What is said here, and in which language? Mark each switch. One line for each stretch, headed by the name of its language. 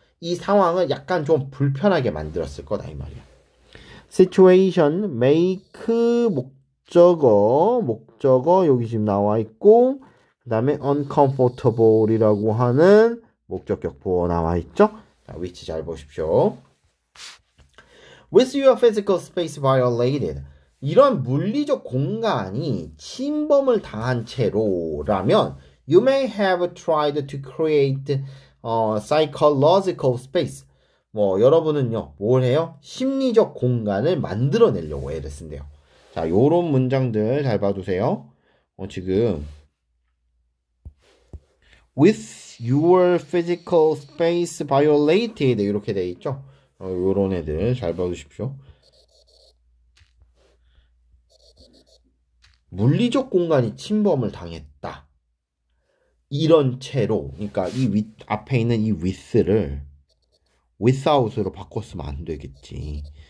Korean: 이 상황을 약간 좀 불편하게 만들었을 거다 이 말이야. situation, make, 목적어 여기 지금 나와 있고 그 다음에 uncomfortable이라고 하는 목적격 보어 나와 있죠. 자, 위치 잘 보십시오.
English: With your physical space violated.
Korean: 이런 물리적 공간이 침범을 당한 채로라면
English: you may have tried to create psychological space.
Korean: 뭐 여러분은요 뭘 해요? 심리적 공간을 만들어내려고 애를 쓴대요. 자, 요런 문장들 잘 봐두세요. 지금
English: with your physical space violated
Korean: 이렇게 돼 있죠. 요런 애들 잘 봐두십시오. 물리적 공간이 침범을 당했다. 이런 채로, 그러니까 이 앞에 있는 이 with를 without으로 바꿨으면 안 되겠지.